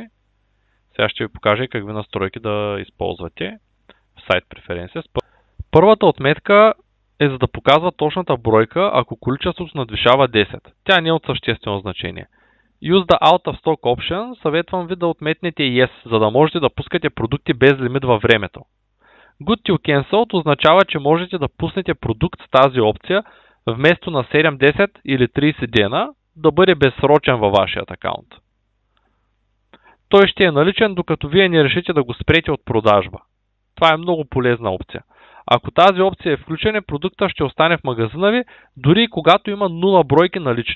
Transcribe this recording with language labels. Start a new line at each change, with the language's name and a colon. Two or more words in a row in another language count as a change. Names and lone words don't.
Bulgarian: Сега ще ви покажа какви настройки да използвате в Site Preferences. Първата отметка е за да показва точната бройка, ако количеството надвишава 10. Тя не е от съществено значение.
English: Use the Out of Stock Option,
Bulgarian: съветвам ви да отметнете Yes, за да можете да пускате продукти без лимит във времето. Good till Cancelled означава, че можете да пуснете продукт с тази опция вместо на 7, 10 или 30 дена да бъде безсрочен във вашият акаунт. Той ще е наличен, докато вие не решите да го спрете от продажба. Това е много полезна опция. Ако тази опция е включена, продукта ще остане в магазина ви, дори и когато има 0 бройки налични.